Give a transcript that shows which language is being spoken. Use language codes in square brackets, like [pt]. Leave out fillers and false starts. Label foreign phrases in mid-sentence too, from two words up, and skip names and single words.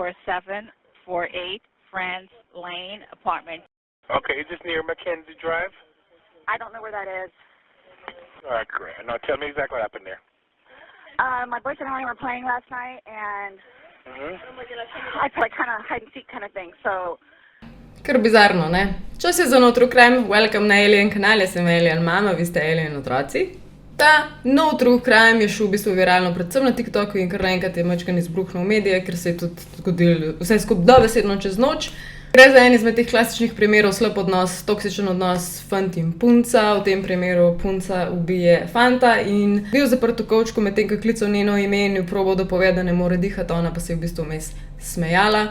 [en] 4748 France Lane, apartment. Okay, is this near Mackenzie Drive? I don't know where that is. All right, great. Now tell me exactly what happened there. My boyfriend and I were playing last night, and I feel like kind of hide and seek kind of thing, so... [sl] Kar bizarno, ne? Čas je za No True Crime, welcome na Alien kanal, jaz sem Alien mama, vi ste Alien otroci. Ta No True Crime je šel v bistvu viralno predvsem na TikToku in kar naenkrat je majčkeno izbruhnil v medije, ker se je tudi zgodil vse skupaj dobesedno čez noč. Gre za en izmed teh klasičnih primerov slab odnos, toksičen odnos fant in punca, v tem primeru punca ubije fanta in bil zaprt v kovčku, medtem ko klical njeno ime in jo probal, da pove, da ne more dihati, ona pa se je v bistvu vmes smejala.